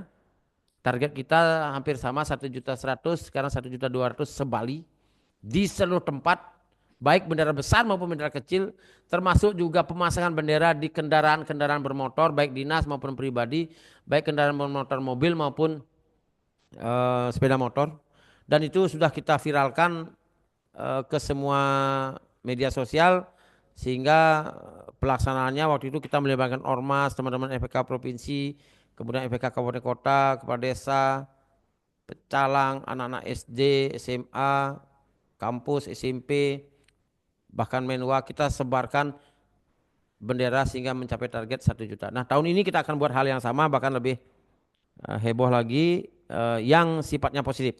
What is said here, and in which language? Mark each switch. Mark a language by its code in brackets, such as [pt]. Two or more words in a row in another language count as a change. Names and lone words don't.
[id] Target kita hampir sama 1.100.000, sekarang 1.200.000 sebali di seluruh tempat, baik bendera besar maupun bendera kecil, termasuk juga pemasangan bendera di kendaraan-kendaraan bermotor, baik dinas maupun pribadi, baik kendaraan bermotor mobil maupun sepeda motor. Dan itu sudah kita viralkan ke semua media sosial, sehingga pelaksanaannya waktu itu kita melibatkan ormas, teman-teman FPK provinsi, kemudian FPK kabupaten kota, kepala desa, pecalang, anak-anak SD, SMA, kampus, SMP, bahkan menwa, kita sebarkan bendera sehingga mencapai target 1 juta. Nah, tahun ini kita akan buat hal yang sama, bahkan lebih heboh lagi, yang sifatnya positif.